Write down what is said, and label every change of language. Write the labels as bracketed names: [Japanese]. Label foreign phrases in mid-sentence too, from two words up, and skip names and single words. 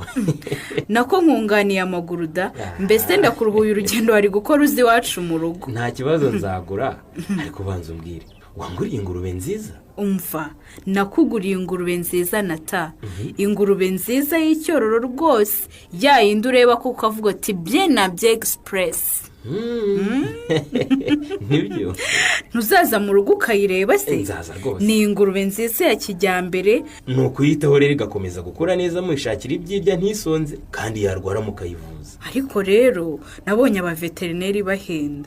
[Kinyarwanda] Nako nkunganiye amaguru da. Mbese ndakuruhuye urugendo wari gukora uzi wacu mu rugo. Nta kibazo nzagura ariko banza umbwire wanguriye ingurube nziza? Umva nakuguriye ingurube nziza nata. Ingurube nziza y'icyororo rwose yayindi ureba ko ukavuga ati bien na [French] bien express. [Kinyarwanda] Nibyo ntuzaza mu rugo ukayireba se? Nzaza rwose. Ni ingurube nziza ya kijyambere. Ni ukuyitaho rero igakomeza gukura neza mwishakira ibyirya ntisonze kandi yarwara mukayivuza. Ariko rero nabonye abaveterineri bahenda.